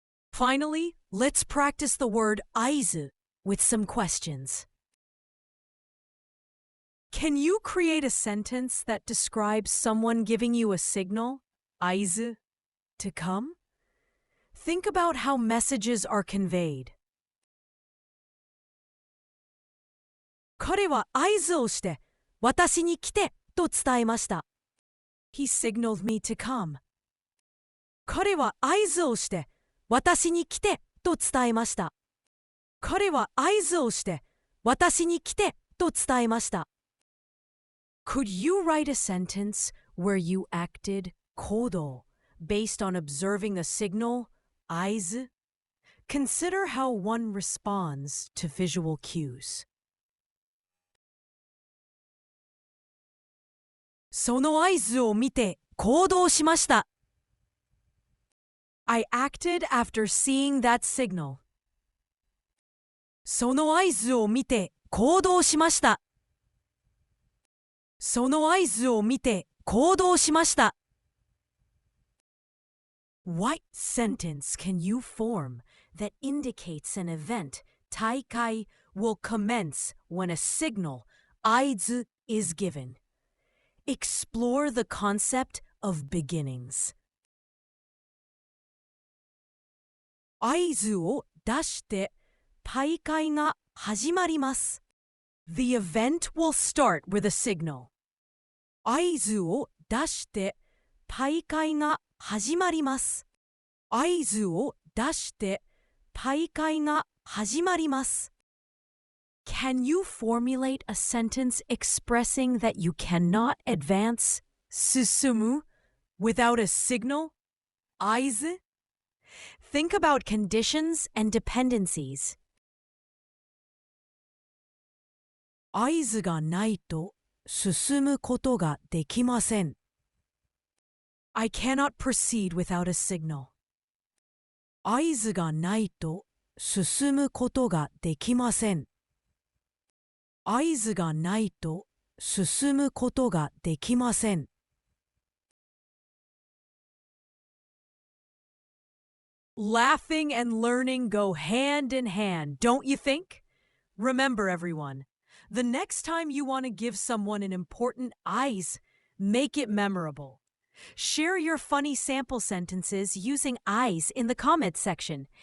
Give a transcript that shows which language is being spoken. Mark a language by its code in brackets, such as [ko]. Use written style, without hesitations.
[en] Finally, let's practice the word aizu with some questions. Can you create a sentence that describes someone giving you a signal, 合図, to come? Think about how messages are conveyed. [ja] 彼は合図をして私に来てと伝えました。 [en] He signaled me to come. [ja] 彼は合図をして私に来てと伝えました。彼は合図をして私に来てと伝えました。 [en] Could you write a sentence where you acted 行動 based on observing the signal 合図? Consider how one responds to visual cues. [ja] その合図を見て行動しました。 [en] I acted after seeing that signal. [ja] その合図を見て行動しました。その合図を見て行動しました。 [en] What sentence can you form that indicates an event, 大会, will commence when a signal, 合図, is given? Explore the concept of beginnings. [ja] 合図を出して大会が始まります。 [en] The event will start with a signal. [ja] 合図を出して大会が始まります。合図を出して大会が始まります。 [en] Can you formulate a sentence expressing that you cannot advance 進む without a signal 合図? Think about conditions and dependencies. [ja] 合図がないと進むことができません。 [en] I cannot proceed without a signal. [ja] 合図がないと進むことができません。合図がないと進むことができません。 [en] Laughing and learning go hand in hand, don't you think? Remember, everyone, the next time you want to give someone an important 合図, make it memorable. Share your funny sample sentences using 合図 in the comments section.